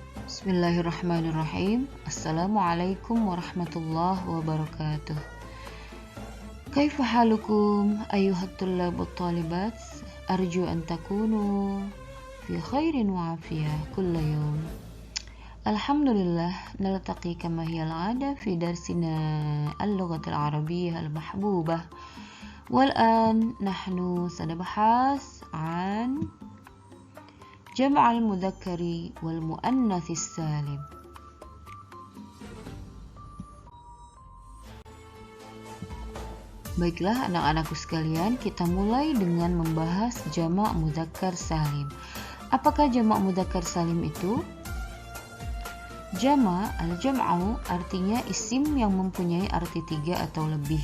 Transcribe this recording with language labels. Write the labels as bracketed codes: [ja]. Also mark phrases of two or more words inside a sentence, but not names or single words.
[ar] بسم الله الرحمن الرحيم السلام عليكم ورحمة الله وبركاته. كيف حالكم أيها الطلاب الطالبات? أرجو أن تكونوا في خير وعافية كل يوم. الحمد لله نلتقي كما هي العادة في درسنا اللغة العربية المحبوبة. والآن نحن سنبحث عن جمع المذكر والمؤنث السالم. [id] Baiklah anak-anakku sekalian, kita mulai dengan membahas jamak mudzakkar salim. Apakah jamak mudzakkar salim itu? Jamak al-jam'u artinya isim yang mempunyai arti 3 atau lebih.